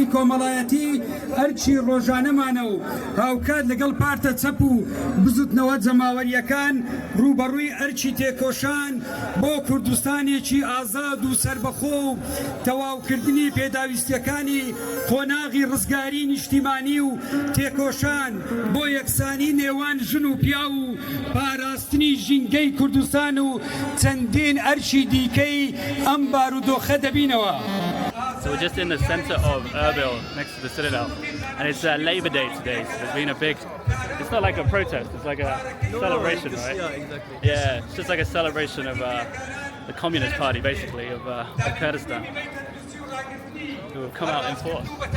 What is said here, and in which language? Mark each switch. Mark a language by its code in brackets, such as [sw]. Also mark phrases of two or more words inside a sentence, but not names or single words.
[ckb] کۆمەڵایەتی ئەرچی ڕۆژانەمانە و هاوکات لەگەڵ پارتە چەپ و بزوتنەوە جەماوەریەکان ڕوبەڕووی ئەرچی تێکۆشان بۆ کوردستانێکی ئازاد و سەربەخۆ و تەواوکردنی پێداویستیەکانی قۆناغی ڕزگاری نیشتیمانی و تێکۆشان بۆ یەکسانی نێوان ژن و پیا و پاراستنی ژینگەی کوردستان و چەندین ئەرچی دیکەی ئەم بارودۆخە دەبینەوە. [en] So we're just in the center of Erbil, next to the Citadel, and it's Labor Day today, so there's been a big, it's not like a protest, it's like a celebration, right? Yeah, exactly. Yeah, it's just like a celebration of the Communist Party, basically, of Kurdistan, who have come out in force.